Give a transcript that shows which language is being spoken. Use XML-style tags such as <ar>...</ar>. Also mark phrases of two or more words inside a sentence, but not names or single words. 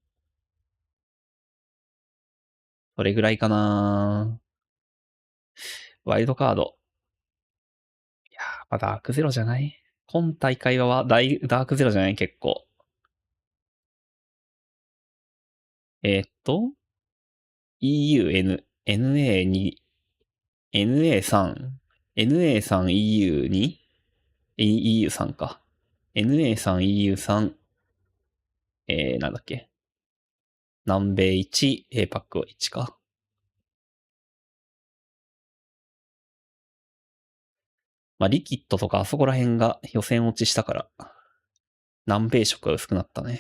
<ja>それぐらいかな。ワイルドカード。いやー、まあ、ダークゼロじゃない？今大会はダークゼロじゃない？結構。EU、NA2、NA3、NA3、EU2、EU3 か。NA3、EU3、なんだっけ。南米1、APAC 1か。まあ、リキッドとかあそこら辺が予選落ちしたから、南米色が薄くなったね。</ja>